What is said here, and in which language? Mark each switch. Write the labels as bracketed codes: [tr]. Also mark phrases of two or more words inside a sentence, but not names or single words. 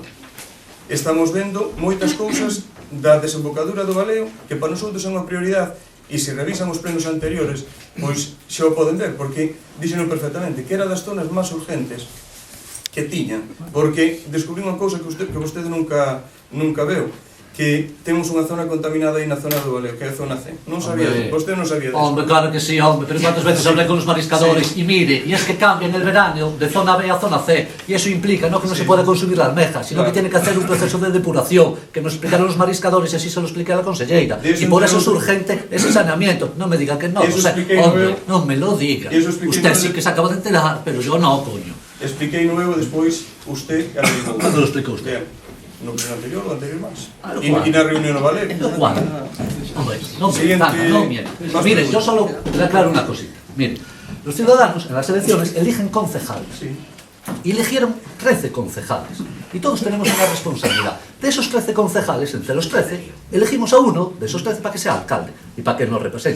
[gl] Estamos vendo moitas cousas da desembocadura do Valeo que para nosotros é unha prioridade, e se revisan os plenos anteriores, pois xa o poden ver, porque díxeno perfectamente que era das zonas máis urgentes que tiñan, porque descubrí unha cousa que vostede nunca veu, que temos unha zona contaminada aí na zona do Valeo, que é a zona C. Non sabía, vostede non sabía disso. [es] Hombre, claro que sí, hombre, pero cuántas veces hablé con los mariscadores y mire, y es que cambian el verano de zona B a zona C, y eso implica no que no se pueda consumir la almeja, sino que tiene que hacer un proceso de depuración, que nos explicaron los mariscadores y así se lo expliqué a la consellera. Y por eso es urgente ese saneamiento. No me diga que no, o sea, hombre, no me lo diga. Usted sí que se acaba de enterar, pero yo no, coño. [gl] Expliquei nuevo, despois usted... [es] ¿Cuándo lo explicó usted? [gl] No pleno anterior, o anterior máis. E na reunión no Valeo. [es] ¿Cuándo? Hombre, no miren. Miren, yo solo le aclaro una cosita. Miren, los ciudadanos en las elecciones eligen concejales. Sí. Y eligieron 13 concejales. Y todos tenemos una responsabilidad. De esos 13 concejales, entre los 13, elegimos a uno de esos 13 para que sea alcalde y para que nos represente.